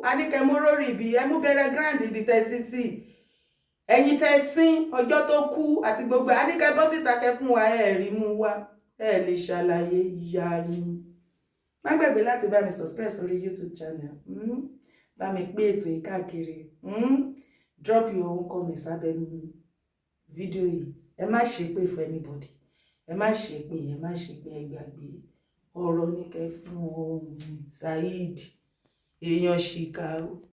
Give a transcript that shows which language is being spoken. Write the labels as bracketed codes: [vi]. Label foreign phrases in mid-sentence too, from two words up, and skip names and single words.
[yo] A ní kẹ́ mú rórì ibi ẹ mú bẹ̀rẹ̀ grand ibi tẹ́ sí sí ẹ̀yin tẹ́ sín ọjọ́ tó kú àti gbogbo a ní kẹ́ bọ́ síta kẹ́ fún wa rí mú wá lè ṣàlàyé ìyá yín. Má gbàgbé láti bá mi subscribe sórí YouTube channel, bá mi pé ètò yìí káàkiri, [en] drop your own comments [yo] sábẹ́ fídíò yìí. Ẹ má ṣépè [en] for anybody, [yo] ẹ má ṣépè, ẹ má ṣépè, ẹ gbàgbé ọ̀rọ̀ ní kẹ́ fún Saheed èèyàn ṣìkà o.